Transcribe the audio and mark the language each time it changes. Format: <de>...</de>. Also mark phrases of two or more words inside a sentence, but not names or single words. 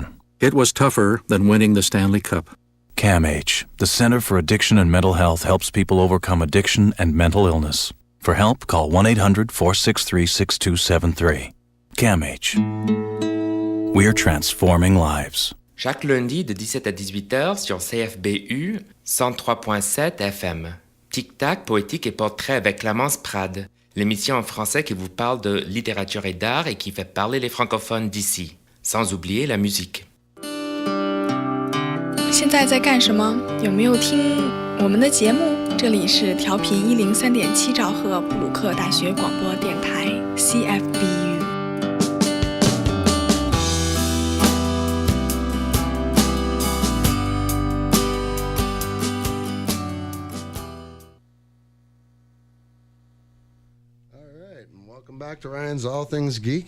<en>It was tougher than winning the Stanley Cup. CAMH, the Centre for Addiction and Mental Health, helps people overcome addiction and mental illness. For help, call 1-800-463-6273. CAMH. We're transforming lives.</en> <fr>Chaque lundi de 17 à 18h sur CFBU 103.7 FM. Tic-tac, poétique et portrait avec Clémence Prade. L'émission en français qui vous parle de littérature et d'art et qui fait parler les francophones d'ici. Sans oublier la musique.</fr> <zh>现在在干什么？有没有听我们的节目？这里是调频103.7兆赫布鲁克大学广播电台 CFBU。</zh> <en>Welcome back to Ryan's All Things Geek.</en>